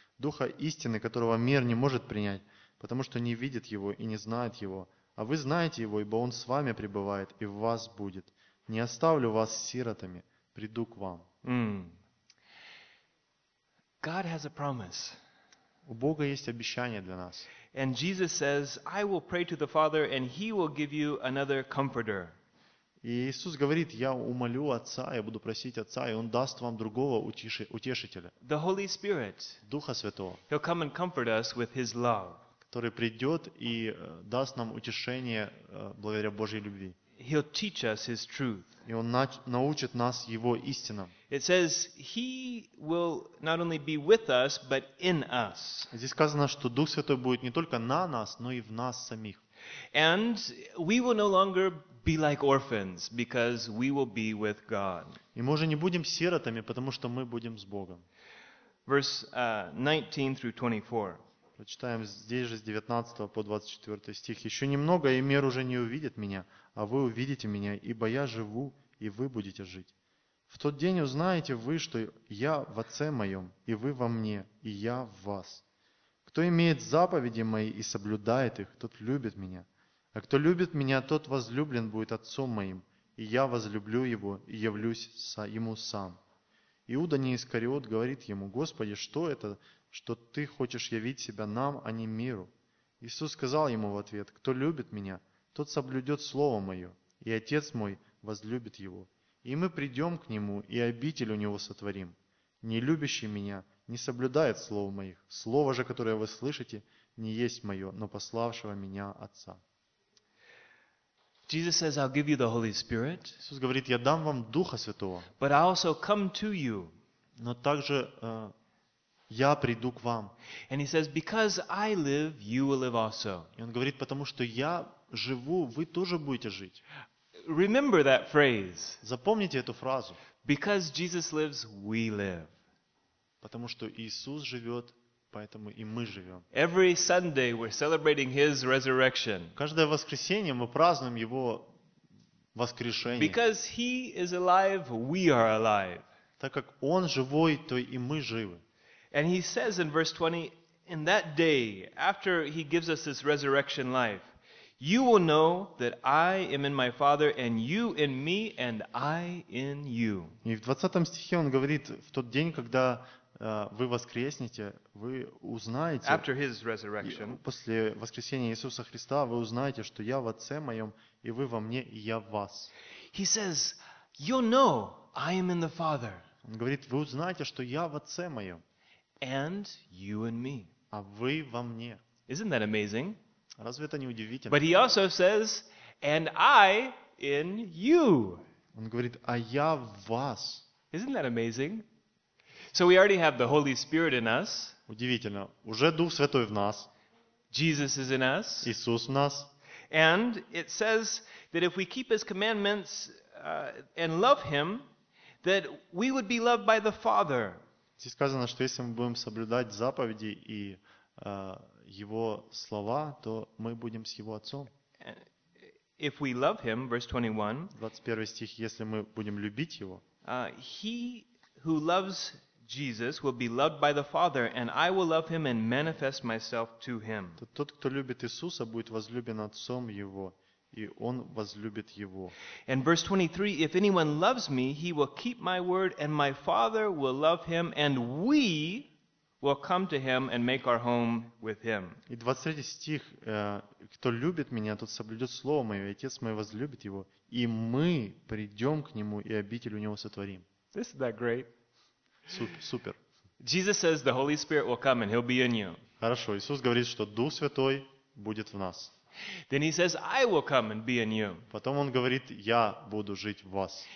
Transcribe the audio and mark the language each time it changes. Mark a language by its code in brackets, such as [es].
[ru] Духа истины, которого мир не может принять, потому что не видит его и не знает его. А вы знаете его, ибо он с вами пребывает и в вас будет. Не оставлю вас сиротами, приду к вам. [en] God has a promise. [ru] У Бога есть обещание для нас. [en] And Jesus says, I will pray to the Father, and He will give you another Comforter. [ru] И Иисус говорит, я умолю Отца, я буду просить Отца, и Он даст вам другого утешителя. [en] The Holy Spirit. [ru] Духа Святого. [en] He'll come and comfort us with His love. [ru] Который придет и даст нам утешение благодаря Божьей любви. [en] He'll teach us His truth. [ru] И Он научит нас Его истинам. [en] It says, He will not only be with us, but in us. [ru] Здесь сказано, что Дух Святой будет не только на нас, но и в нас самих. [en] And we will no longer be like orphans, because we will be with God. [ru] И мы уже не будем сиротами, потому что мы будем с Богом. [en] Verse 19 through 24. [ru] Прочитаем здесь же с 19 по 24 стих. «Еще немного, и мир уже не увидит меня, а вы увидите меня, ибо я живу, и вы будете жить. В тот день узнаете вы, что я в Отце моем, и вы во мне, и я в вас. Кто имеет заповеди мои и соблюдает их, тот любит меня. А кто любит меня, тот возлюблен будет Отцом моим, и я возлюблю его и явлюсь ему сам». Иуда не Искариот говорит ему: «Господи, что это, что ты хочешь явить себя нам, а не миру?» Иисус сказал ему в ответ: «Кто любит меня, тот соблюдет слово мое, и Отец мой возлюбит его. И мы придем к нему, и обитель у него сотворим. Не любящий меня не соблюдает слово моих. Слово же, которое вы слышите, не есть мое, но пославшего меня Отца». [en] Jesus says, "I'll give you the Holy Spirit." [ru] Иисус говорит: «Я дам вам Духа Святого». [en] But I also come to you. [ru] Но также я приду к вам. [en] And he says, "Because I live, you will live also." [ru] И он говорит: «Потому что я живу, вы тоже будете жить». [en] Remember that phrase. [ru] Запомните эту фразу. [en] Because Jesus lives, we live. [ru] Потому что Иисус живет, поэтому и мы живем. [en] Every Sunday we're celebrating His resurrection. [ru] Каждое воскресенье мы празднуем Его воскрешение. [en] Because He is alive, we are alive. [ru] Так как Он живой, то и мы живы. [en] And He says in verse 20, in that day, after He gives us this resurrection life, you will know that I am in my Father, and you in me, and I in you. [ru] И в 20 стихе он говорит: в тот день, когда вы воскреснете, вы узнаете, [en] after his resurrection, [ru] после воскресения Иисуса Христа, вы узнаете, что я в Отце моем, и вы во мне, и я в вас. [en] He says, you'll know I am in the Father. [ru] Он говорит: вы узнаете, что я в Отце моем. [en] And you in me. [ru] А вы во мне. [en] Isn't that amazing? [ru] Разве это не удивительно? [en] But he also says, and I in you. [ru] Он говорит: а я в вас. [en] Isn't that amazing? So we already have the Holy Spirit in us. [ru] Удивительно. Уже Дух Святой в нас. [en] Jesus is in us. [ru] Иисус в нас. [en] And it says that if we keep his commandments and love him, that we would be loved by the Father. [ru] Здесь сказано, что если мы будем соблюдать заповеди и его слова, то мы будем с его Отцом. [en] If we love him, verse 21. [ru] 21 стих: если мы будем любить его. [en] He who loves Jesus will be loved by the Father, and I will love him and manifest myself to him. [ru] Тот, кто любит Иисуса, будет возлюблен Отцом его, и он возлюбит его. [en] And verse 23, if anyone loves me, he will keep my word, and my Father will love him, and we will come to him and make our home with him. [ru] И 23 стих: кто любит меня, тот соблюдет слово мое, и Отец мой возлюбит его, и мы придем к нему, и обитель у него сотворим. [en] Isn't that great? [ru] Супер. [en] Jesus says the Holy Spirit will come and he'll be in you. [ru] Хорошо, Иисус говорит, что Дух Святой будет в нас. [en] Then he says, I will come and be in you. [ru] Потом он говорит: я буду жить в вас.